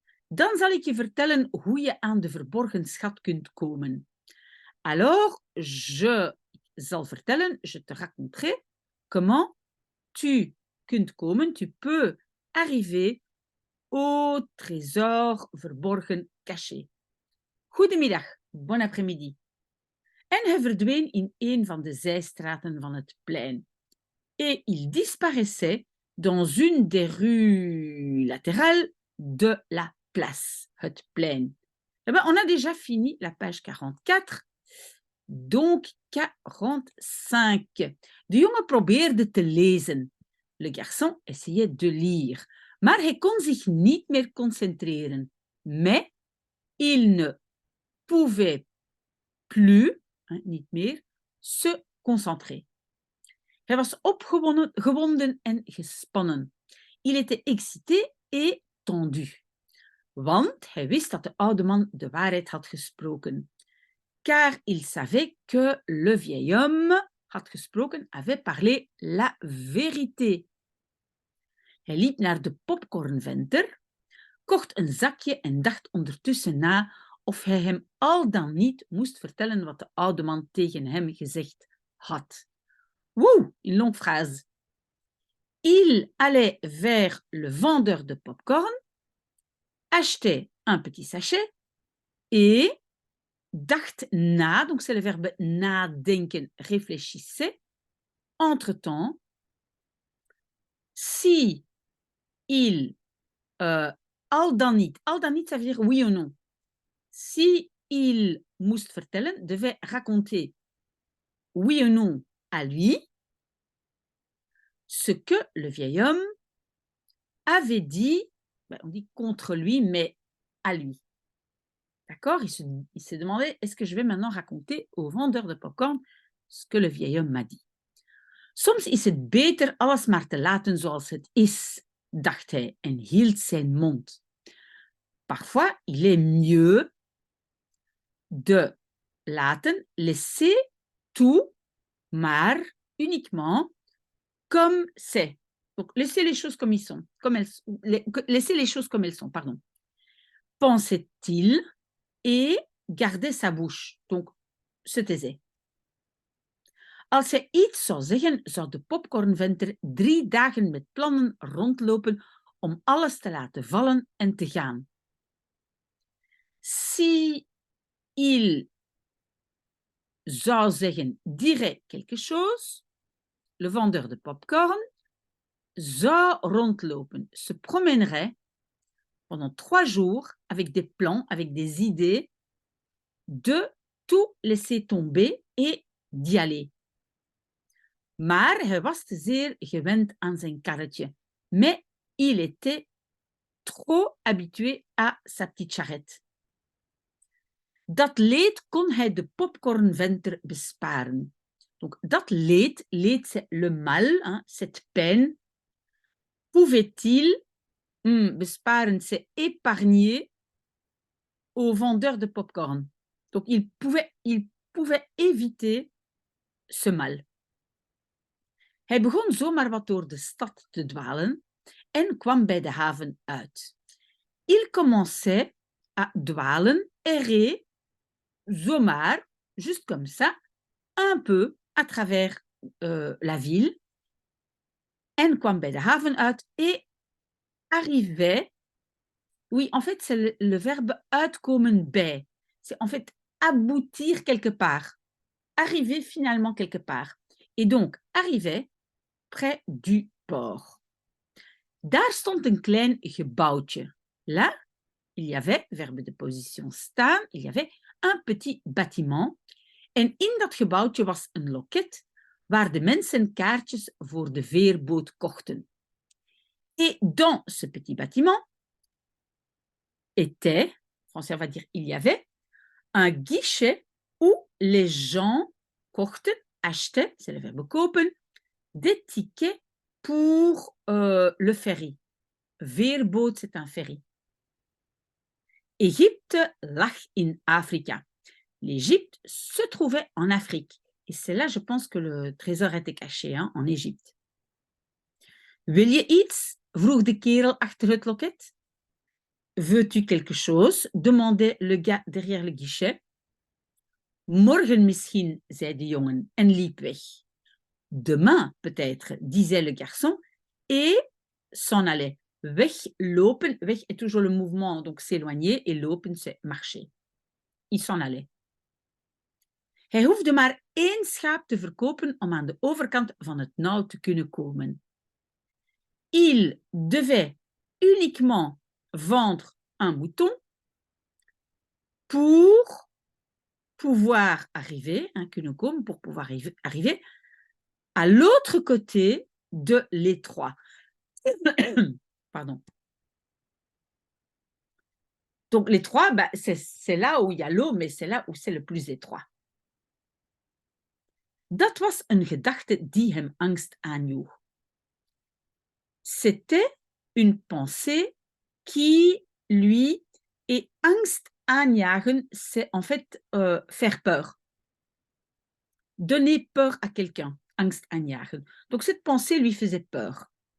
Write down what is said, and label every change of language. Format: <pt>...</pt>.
<nl>Dan zal ik je vertellen hoe je aan de verborgen schat kunt komen.</nl> <fr>Alors,</fr> <nl>je zal vertellen,</nl> <fr>je te raconterai comment tu</fr> <nl>kunt komen,</nl> <fr>tu peux arriver au trésor verborgen caché.</fr> <nl>Goedemiddag,</nl> <fr>bon après-midi.</fr> <nl>En hij verdween in een van de zijstraten van het plein.</nl> <fr>Et il disparaissait dans une des rues latérales de la place,</fr> <nl>het plein.</nl> <fr>Eh bien, on a déjà fini la page 44, donc 45.</fr> <nl>De jongen probeerde te lezen.</nl> <fr>Le garçon essayait de lire,</fr> <nl>maar hij kon zich niet meer concentreren.</nl> <fr>Mais il ne pouvait plus,</fr> <nl>niet meer,</nl> <fr>se concentrer.</fr> <nl>Hij was opgewonden en gespannen.</nl> <fr>Il était excité et tendu.</fr> <nl>Want hij wist dat de oude man de waarheid had gesproken.</nl> <fr>Car il savait que le vieil homme</fr> <nl>had gesproken,</nl> <fr>avait parlé la vérité.</fr> <nl>Hij liep naar de popcornventer, kocht een zakje en dacht ondertussen na of hij hem al dan niet moest vertellen wat de oude man tegen hem gezegd had.</nl> <fr>Wouh, une longue phrase. Il allait vers le vendeur de popcorn, achetait un petit sachet et</fr> <nl>dacht na,</nl> <fr>donc c'est le verbe nadenken, réfléchissait. Entre-temps, si il,</fr> <nl>al dan niet,</nl> <fr>ça veut dire oui ou non. Si il</fr> <nl>moest vertellen,</nl> <fr>devait raconter oui ou non à lui, ce que le vieil homme avait dit, on dit contre lui, mais à lui. D'accord? Il s'est demandé, est-ce que je vais maintenant raconter au vendeur de popcorn ce que le vieil homme m'a dit?</fr> <nl>Soms is het beter alles maar te laten zoals het is, dacht hij en hield zijn mond.</nl> <fr>Parfois, il est mieux de laten, laisser tout, maar uniquement comme c'est. Donc, laisser les choses comme elles sont. Laisser les choses comme elles sont, pardon. Pensait-il et gardait sa bouche. Donc, se taisait.</fr> <nl>Als hij iets zou zeggen, zou de popcornventer 3 dagen met plannen rondlopen om alles te laten vallen en te gaan.</nl> <fr>Si il</fr> <nl>zou zeggen,</nl> <fr>dirait quelque chose, le vendeur de popcorn</fr> <nl>zou rondlopen,</nl> <fr>se promènerait pendant 3 jours avec des plans, avec des idées de tout laisser tomber et d'y aller.</fr> <nl>Maar hij was te zeer gewend aan zijn karretje.</nl> <fr>Mais il était trop habitué à sa petite charrette.</fr> <nl>Dat leed kon hij de popcornventer besparen.</nl> <fr>Donc,</fr> <nl>dat leed,</nl> <fr>c'est le mal, hein, cette peine. Pouvait-il besparen, c'est épargner au vendeur de popcorn. Donc, il pouvait éviter ce mal.</fr> <nl>Hij begon zomaar wat door de stad te dwalen en kwam bij de haven uit.</nl> <fr>Il commençait à dwalen, errer, zomaar, juste comme ça, un peu à travers la ville,</fr> <nl>en kwam bij de haven uit</nl> <fr>et arrivait. Oui, en fait, c'est le verbe</fr> <nl>uitkomen bij.</nl> <fr>C'est en fait aboutir quelque part, arriver finalement quelque part. Et donc, arrivait près du port.</fr> <nl>Daar stond een klein gebouwtje.</nl> <fr>Là, il y avait, verbe de position staan, il y avait un petit bâtiment.</fr> <nl>En in dat gebouwtje was een loket waar de mensen kaartjes voor de veerboot kochten.</nl> <fr>Et dans ce petit bâtiment était, en français on va dire il y avait, un guichet où les gens kochten, achetaient, c'est le verbe kopen, des tickets pour le ferry.</fr> <nl>Veerboot,</nl> <fr>c'est un ferry.</fr> <nl>Égypte lag in Afrika.</nl> <fr>L'Égypte se trouvait en Afrique. Et c'est là, je pense, que le trésor était caché, hein, en Égypte.</fr> <nl>Wil je iets? Vroeg de kerel achter het loket.</nl> <fr>Veux-tu quelque chose? Demandait le gars derrière le guichet.</fr> <nl>Morgen misschien, zei de jongen en liep weg.</nl> <fr>Demain, peut-être, disait le garçon et s'en allait. Weglopen, weg est toujours le mouvement, donc s'éloigner, et lopen, c'est marcher. Il s'en allait.</fr> <nl>Hij hoefde maar 1 schaap te verkopen om aan de overkant van het nauw te kunnen komen.</nl> <fr>Il devait uniquement vendre un mouton pour pouvoir arriver, hein,</fr> <nl>kunnen komen,</nl> <fr>pour pouvoir arriver à l'autre côté de l'étroit. Pardon. Donc l'étroit, bah, c'est là où il y a l'eau, mais c'est là où c'est le plus étroit.</fr> <nl>Dat was een gedachte die hem angst aanjoeg.</nl> <fr>C'était une pensée qui lui est</fr> <nl>angst aanjagen,</nl> <fr>c'est en fait faire peur. Donner peur à quelqu'un,</fr> <nl>angst aanjagen.</nl> <fr>Donc cette pensée lui faisait peur.</fr>